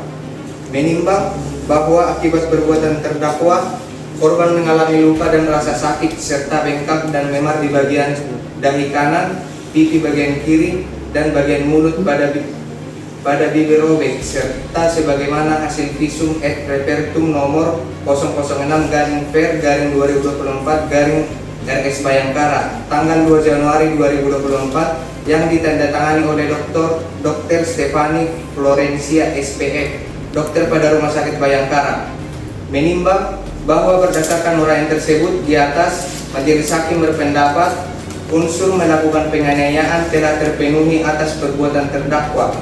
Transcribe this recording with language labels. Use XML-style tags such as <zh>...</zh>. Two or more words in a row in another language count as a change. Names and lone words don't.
<id>Menimbang bahwa akibat perbuatan terdakwa, korban mengalami luka dan rasa sakit serta bengkak dan memar di bagian dahi kanan, pipi bagian kiri, dan bagian mulut pada bibir robek, serta sebagaimana hasil</id> <la>visum et repertum</la> <id>nomor 006-ver-2024- RS Bayangkara tanggal 2 Januari 2024 yang ditandatangani oleh Dr. Stefani Florencia SPF, dokter pada Rumah Sakit Bayangkara. Menimbang bahwa berdasarkan uraian tersebut di atas, Majelis Hakim berpendapat unsur melakukan penganiayaan telah terpenuhi atas perbuatan terdakwa.</id>